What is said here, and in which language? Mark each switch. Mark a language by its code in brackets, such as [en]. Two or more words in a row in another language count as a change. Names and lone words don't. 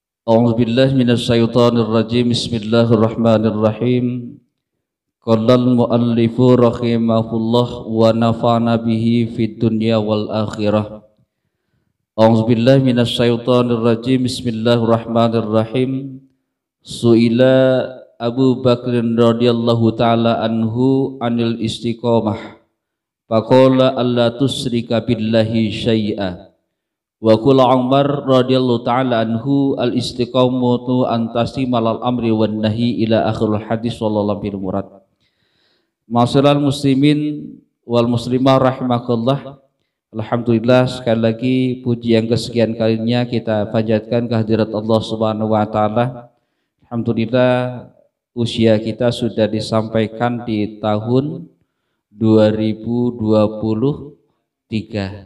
[ar] أعوذ بالله من الشيطان الرجيم. بسم الله الرحمن الرحيم. قال المؤلف رحمه الله ونفعنا به في الدنيا والآخرة. أعوذ بالله من الشيطان الرجيم. بسم الله الرحمن الرحيم. سئل أبو بكر رضي الله تعالى عنه عن الاستقامة. فقال ألا تشرك بالله شيئا. وقال عمر رضي الله تعالى عنه الاستقامة أن تستقيم على الأمر والنهي إلى آخر الحديث صلى الله عليه مراد. معاشر المسلمين والمسلمة رحمكم الله. [id] Alhamdulillah, sekali lagi puji yang kesekian kalinya kita panjatkan kehadirat Allah [ar] سبحانه وتعالى. [id] Alhamdulillah usia kita sudah disampaikan di tahun 2023.